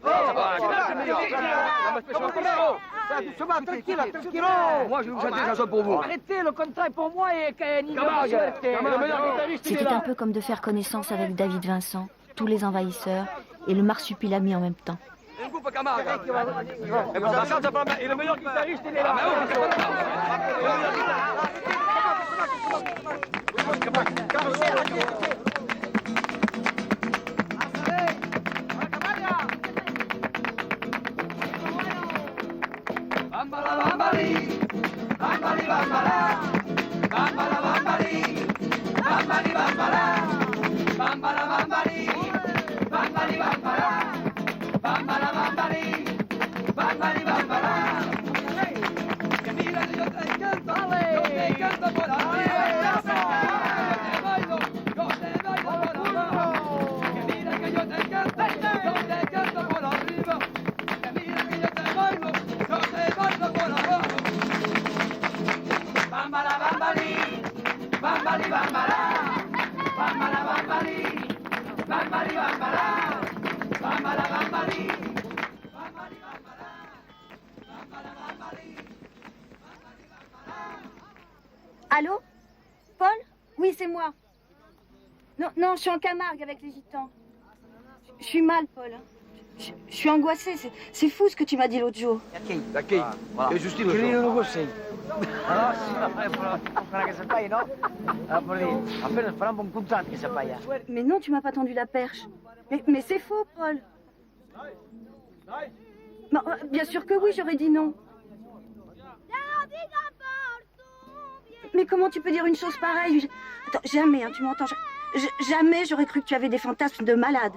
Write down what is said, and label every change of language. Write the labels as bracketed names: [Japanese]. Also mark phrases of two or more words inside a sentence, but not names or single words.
[French] Moi, je vais vous chanter une chanson pour vous. Arrêtez, le contrat est pour moi et C'était un peu comme de faire connaissance avec David Vincent, tous les envahisseurs et le marsupilami en même temps. Un groupe Camargue. Et le meilleur guitariste, il est là. Bambala bambali, bambali bambala, bambala bambali, bambali bambala, bambala bambali, bambali bambala, bambala bambali, bambali bambala. [Spanish] Que mira que yo te canto por arriba. Yo te bailo por abajo. Que mira que yo te canto por arriba. Que mira que yo te bailo por abajo. Bambala bambali, bambali bambala, bambala bambali, bambali bambala, bambala bambali, bambali bambala, bambala bambali. [French] Allô? Paul? Oui, c'est moi. Non, je suis en Camargue avec les gitans. Je suis mal, Paul. Je suis angoissée. C'est fou ce que tu m'as dit l'autre jour. D'accord. [Italian] E Giustino Che sono. non lo sei. Allora sì, quella che si paia, no? Appena farà un buon contratto che si paia. [French] Mais non, tu m'as pas tendu la perche. Mais c'est faux, Paul. Non, bien sûr que oui, j'aurais dit non. Mais comment tu peux dire une chose pareille? Attends, jamais, hein, tu m'entends? Jamais j'aurais cru que tu avais des fantasmes de malade.